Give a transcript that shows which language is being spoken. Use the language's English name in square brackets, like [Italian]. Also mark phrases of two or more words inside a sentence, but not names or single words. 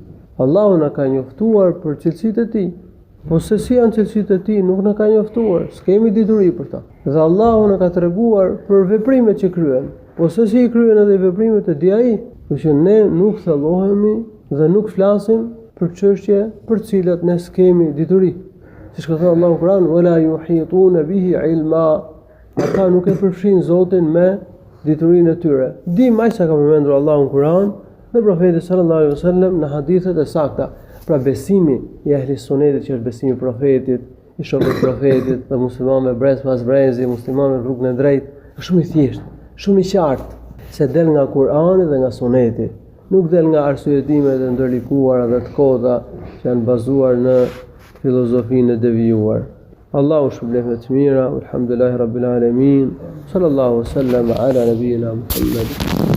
[Albanian] Allahu na ka njoftuar për cilësitë e tij. Po se si janë cilësitë e tij nuk na ka njoftuar, s'kemi dituri për ta. Dhe Allahu na ka treguar për veprimet që kryen. Po se si i kryen edhe veprimet e di ai, kështu që ne nuk thellohemi dhe nuk flasim për çështje për të cilat ne s'kemi dituri. Siç ka thënë Allahu në Kur'an: [Arabic] "ولا يحيطون به علما." [Albanian] Ata nuk e përfshin Zotin me diturinë e tyre. Dim aq sa ka përmendur Allahu në Kur'an dhe profeti [Arabic] صلى الله عليه وسلم [Albanian] në hadithet e sakta. Pra besimi i ahli sunetit që është besimi i profetit, i shokëve të profetit, dhe muslimanëve brez pas brezi, muslimanëve rrugën e drejtë, është shumë i thjeshtë, shumë i qartë, se del nga Kur'ani dhe nga Suneti. Nuk del nga arsyetimet e ndërlikuara dhe të kota që janë bazuar në filozofinë e devijuar. Allahu shpëlef me të mira, [Arabic] الحمد لله رب العالمين، صلى الله سلم على نبينا محمد.